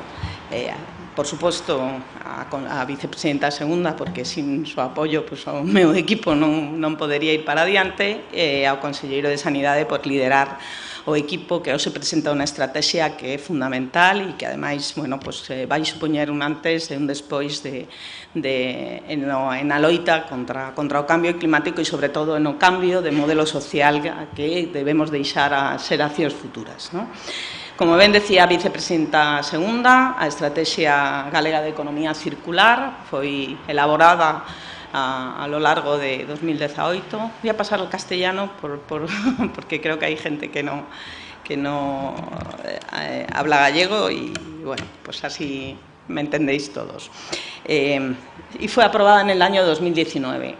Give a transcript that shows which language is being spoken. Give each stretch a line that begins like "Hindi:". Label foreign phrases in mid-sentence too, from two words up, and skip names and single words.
Galician: Por suposto, a vicepresidenta segunda, porque
Spanish: sin su
Galician: apoio pues, o meu equipo non podería ir para adiante, e ao conselleiro de Sanidade por liderar o equipo que hoxe presenta unha estrategia que é fundamental e que, ademais,
Spanish: bueno, pues,
Galician: vai supoñer un antes e un despois na loita contra o cambio climático e, sobre todo, no cambio de modelo social que debemos deixar a xeracións futuras, ¿no? Como ben decía a vicepresidenta segunda, a Estrategia Galega de Economía Circular foi elaborada
Spanish: a lo largo
Galician: de 2018.
Spanish: Voy a pasar al castellano porque creo que hay gente que no habla gallego y, bueno, pues así me entendéis todos. Y fue aprobada en el año 2019.